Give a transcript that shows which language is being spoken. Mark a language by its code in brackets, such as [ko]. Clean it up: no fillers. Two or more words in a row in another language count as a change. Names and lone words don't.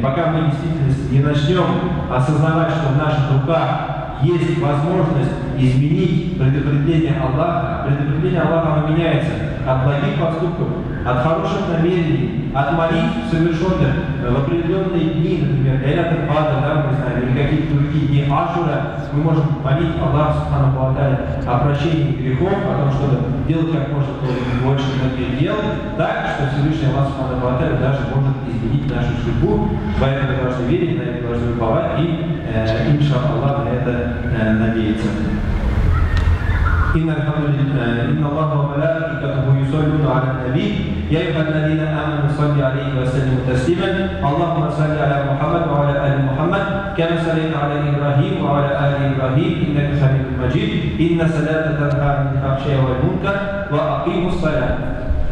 [ru] Пока мы действительно не начнем осознавать, что в наших руках есть возможность изменить предопределение Аллаха. Предопределение Аллаха, оно меняется от благих поступков, от хороших намерений, от молитв, совершенных в определенные дни, например, Лейлат аль-Кадр, да, мы знаем, или какие-то другие дни Ашура. Мы можем молить Аллаху [ar] سبحانه وتعالى [ru] о прощении грехов, о том, чтобы делать как можно больше многих дел, так, что Всевышний Аллах [ar] سبحانه وتعالى [ru] даже может изменить нашу судьбу. Поэтому мы должны верить, на это должны уповать и, иншаллах, на это надеяться. [ar] إن الله وملائكته يصلون على النبي يا أيها الذين آمنوا صلوا عليه وسلموا تسليما اللهم صل على محمد وعلى آل محمد كما صليت على إبراهيم وعلى آل إبراهيم إنك حميد مجيد إن الصلاة تنهى عن الفحشاء والمنكر وأقيموا الصلاة